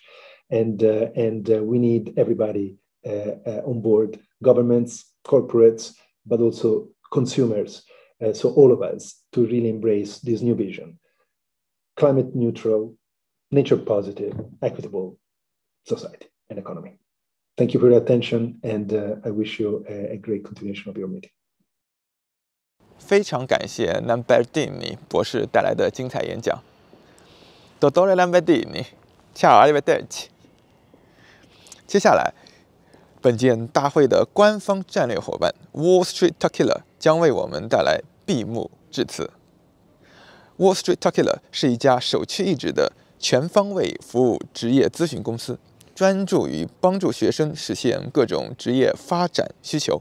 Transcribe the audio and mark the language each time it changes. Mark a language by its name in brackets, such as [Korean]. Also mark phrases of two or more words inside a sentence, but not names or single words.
[English] And we need everybody on board, governments, corporates, but also consumers. So all of us to really embrace this new vision, climate neutral, nature positive, equitable society and economy. Thank you for your attention, and I wish you a great continuation of your meeting. [Chinese] 非常感谢 Lambertini 博士带来的精彩演讲。 [Italian] Dottore Lambertini, ciao, arrivederci。 [Chinese] 接下来，本届大会的官方战略伙伴 Wall Street Tequila 将为我们带来闭幕致辞。Wall Street Tequila 是一家首屈一指的全方位服务职业咨询公司，专注于帮助学生实现各种职业发展需求。